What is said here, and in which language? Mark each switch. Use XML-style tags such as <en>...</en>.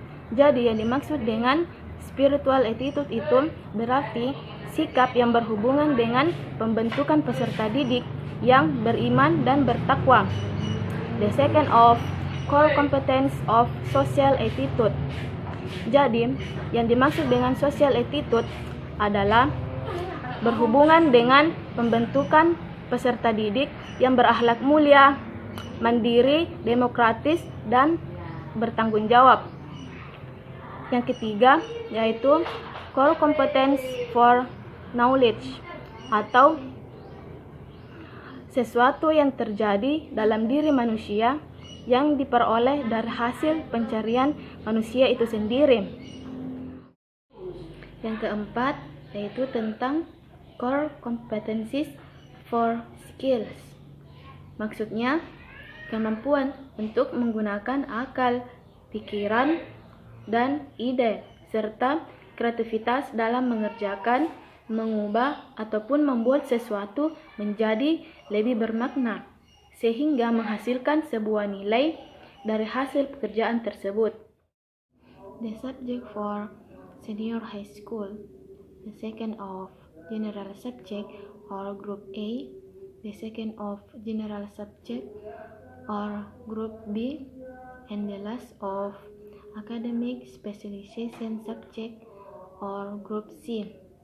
<id>Jadi yang dimaksud dengan spiritual attitude itu berarti sikap yang berhubungan dengan pembentukan peserta didik yang beriman dan bertakwa.</id> <en>The second of core competence of social attitude.</en> <id>Jadi yang dimaksud dengan social attitude adalah berhubungan dengan pembentukan peserta didik yang berakhlak mulia, mandiri, demokratis, dan bertanggung jawab. Yang ketiga yaitu core competence for knowledge, atau sesuatu yang terjadi dalam diri manusia yang diperoleh dari hasil pencarian manusia itu sendiri. Yang keempat yaitu tentang core competencies for skills. Maksudnya, kemampuan untuk menggunakan akal, pikiran, dan ide, serta kreativitas dalam mengerjakan, mengubah, ataupun membuat sesuatu menjadi lebih bermakna, sehingga menghasilkan sebuah nilai dari hasil pekerjaan tersebut.</id> <en>The subject for senior high school, the second of general subject or group A, the second of general subject or group B, and the last of academic specialization subject or group C.</en>